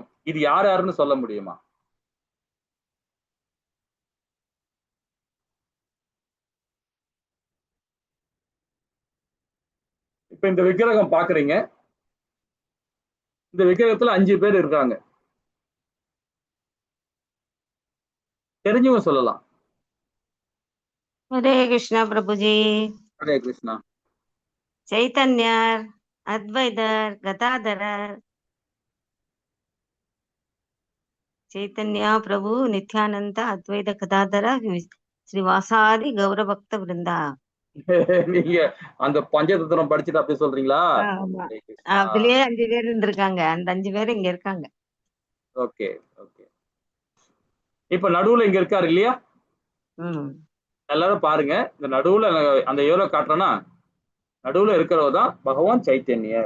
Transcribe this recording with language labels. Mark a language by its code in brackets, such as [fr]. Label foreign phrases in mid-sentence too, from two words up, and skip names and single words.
[ta] இது யாருன்னு சொல்ல முடியுமா? இப்ப இந்த விக்கிரகம் பாக்குறீங்க. இந்த விக்கிரகத்துல 5 பேர் இருக்காங்க. தெரிஞ்சவங்க சொல்லலாம். [hi] हरे कृष्णा प्रभु जी। हरे कृष्णा। चैतन्यर, अद्वैतर, गदाधर, चैतन्य प्रभु, नित्यानंद, अद्वैत गदाधर, श्रीवासादि गौर भक्त वृंदा। [ta] நீங்க அந்த பஞ்சதந்திரம் படிச்சுட்டு அப்படி சொல்றீங்களா? அதுலயே 5 பேர் இருந்திருக்காங்க. அந்த 5 பேர் இங்க இருக்காங்க. [en] okay okay. [ta] இப்ப நடுவுல இங்க இருக்காரு இல்லையா? எல்லாரும் பாருங்க. இந்த நடுவுல அந்த ஏரோ காட்டுறேன்னா, நடுவுல இருக்கிறவர் தான் பகவான் சைத்தன்யர்.